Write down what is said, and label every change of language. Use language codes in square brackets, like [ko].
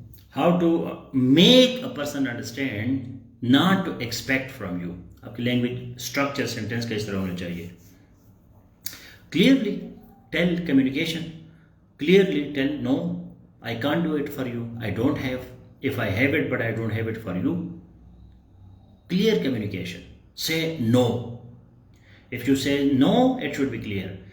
[en] How to make a person understand not to expect from you. [ur] آپ کی language structure sentence کا اس طرح ہونا چاہیے. [en] Clearly tell communication. Clearly tell no, I can't do it for you. I don't have. If I have it, but I don't have it for you. Clear communication. Say no. If you say no, it should be clear.